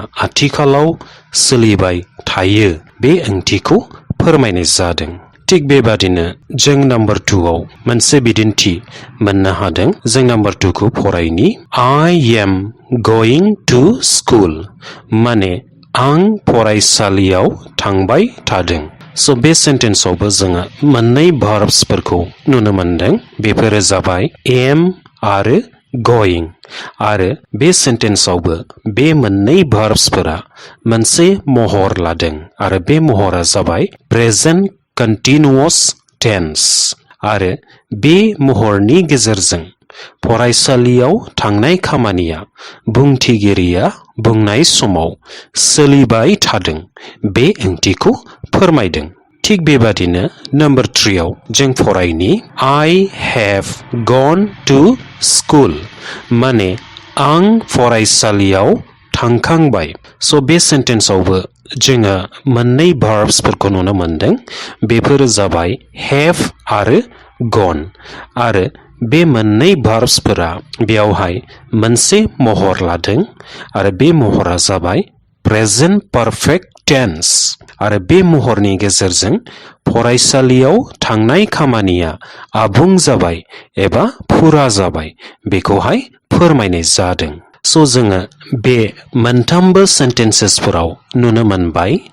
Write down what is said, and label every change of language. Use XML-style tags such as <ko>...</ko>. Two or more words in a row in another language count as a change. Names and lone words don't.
<brx>आथिखालाव सोलिबाय थायो बे ओंथिखौ फोरमायनाय जादों थिग बेबादिनो जों नम्बर 2 आव मोनसे बिदिन्थि मोननो हादों जों नम्बर 2 खौ फरायनि</brx> <en>I am going to school</en> <brx>माने आं फरायसालियाव थांबाय थादों स' बे सेन्टेन्सआवबो जोङो मोननै भार्ब्सफोरखौ नुनो मोनदों बेफोरो जाबाय am आरो going आरो बे सेन्टेन्सआवबो बे मोननै भार्ब्सफोरा मोनसे महर लादों आरो बे महरा जाबाय</brx> <en>present continuous tense</en> <brx>आरो बे महरनि गेजेरजों फरायसालियाव थांनाय खामानिया बुंथिगिरिया बुंनाय समाव सोलिबाय थादों बे ओंथिखौ फोरमायदों थिग बेबादिनो नम्बर 3 आव जों फरायनि</brx> <en>I have gone to school</en> <brx>माने आं फरायसालियाव थांखांबाय स' बे सेन्टेन्सआवबो जोङो मोननै भार्ब्सफोरखौ नुनो मोनदों बेफोरो जाबाय have आरो gone आरो बे मोननै भार्ब्सफोरा बेयावहाय मोनसे महर लादों आरो बे महरा जाबाय</brx> <en>present perfect tense</en> <brx>आरो बे महरनि गेजेरजों फरायसालियाव थांनाय खामानिया आबुं जाबाय एबा फुरा जाबाय बेखौहाय फोरमायनाय जादों स' जोङो बे मोनथामबो सेन्टेन्सेसफोराव नुनो मोनबाय</brx>